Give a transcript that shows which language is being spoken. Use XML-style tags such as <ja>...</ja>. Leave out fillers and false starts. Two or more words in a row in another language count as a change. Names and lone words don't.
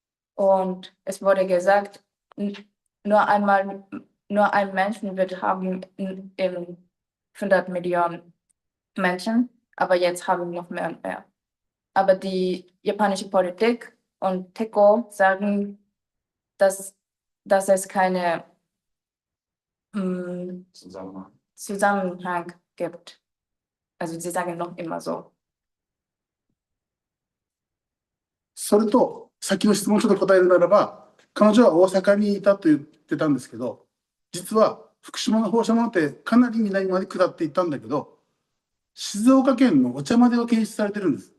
<de>Und es wurde gesagt, nur ein Menschen wird haben in 100 Millionen Menschen, aber jetzt haben wir noch mehr und mehr. Aber die japanische Politik und TECO sagen, dass es keine Zusammenhang gibt. Also sie sagen noch immer so.</de> <ja>それと、先の質問ちょっと答えるならば、彼女は大阪にいたと言ってたんですけど、実は福島の放射能ってかなり南まで下っていったんだけど、静岡県のお茶までは検出されてるんです。</ja>